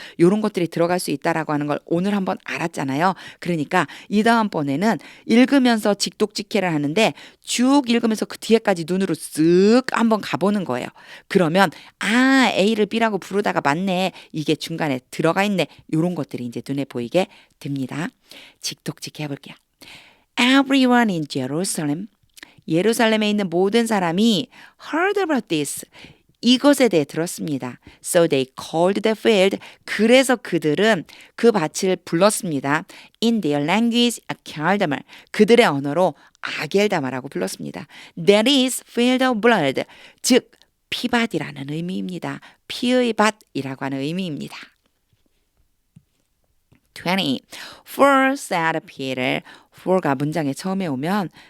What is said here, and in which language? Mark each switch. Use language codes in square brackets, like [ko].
[ko] 이런 것들이 들어갈 수 있다라고 하는 걸 오늘 한번 알았잖아요. 그러니까 이 다음번에는 읽으면서 직독직해를 하는데 쭉 읽으면서 그 뒤에까지 눈으로 쓱 한번 가보는 거예요. 그러면 A를 B라고 부르다가 맞네. 이게 중간에 들어가 있네. 이런 것들이 이제 눈에 보이게 됩니다. 직독직해 해볼게요. [en] Everyone in Jerusalem [ko] 예루살렘에 있는 모든 사람이 [en] heard about this. [ko] 이것에 대해 들었습니다. [en] So they called the field. [ko] 그래서 그들은 그 밭을 불렀습니다. [en] In their language, 아겔다마. [ko] 그들의 언어로 아겔다마라고 불렀습니다. [en] That is field of blood. [ko] 즉 피밭이라는 의미입니다. 피의 밭이라고 하는 의미입니다. 20. [en] For said Peter. [ko] for가 문장에 처음에 오면